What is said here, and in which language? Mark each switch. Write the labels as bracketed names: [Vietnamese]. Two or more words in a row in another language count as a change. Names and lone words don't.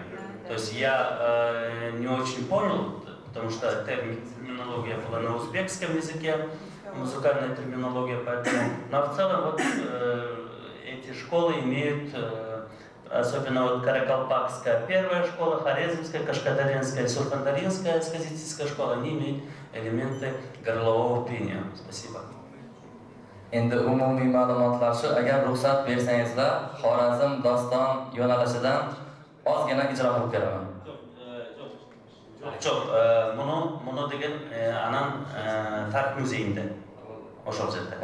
[Russian] То есть я не очень понял, потому что терминология была на узбекском языке, музыкальная терминология, поэтому. Но в целом вот эти школы имеют, особенно вот Каракалпакская первая школа, Хорезмская, Кашкадаринская и Сурхандаринская сказительская школа, они имеют элементы горлового пения. Спасибо. [Uzbek] Endi umumiy ma'lumotlar shu. Agar ruxsat bersangizlar, Xorazm doston yo'nalishidan ozgina ijro qilib beraman. Buni degan anan Tarix muzeyida o'sha hujjatda.